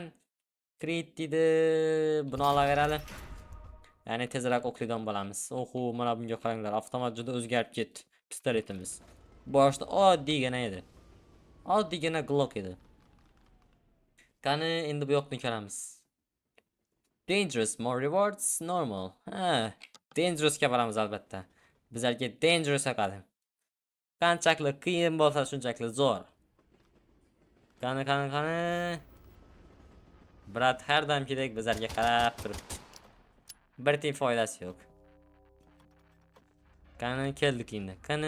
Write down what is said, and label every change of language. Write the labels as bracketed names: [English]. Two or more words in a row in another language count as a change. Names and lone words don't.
[Uzbek] Crit dedi, buni olaveradi. Ya'ni tezroq o'qlaydigan bo'lamiz. Oho, mana bunga qaranglar, avtomat juda o'zgarib ketdi pistoletimiz. Boshda oddiygina edi. Oddiygina Glock edi. Qani endi bu yoqni ko'ramiz. [English] Dangerous, more rewards, normal. [Uzbek] Dangerousga boramiz albatta. Bizlarga dangerous yoqadi. Qanchalik qiyin bo'lsa shunchalik zo'r. Qani. Brat har doimgidek bizlarga qarab turibdi. Bir tiy foydasi yo'q. Qani keldik endi. Qani.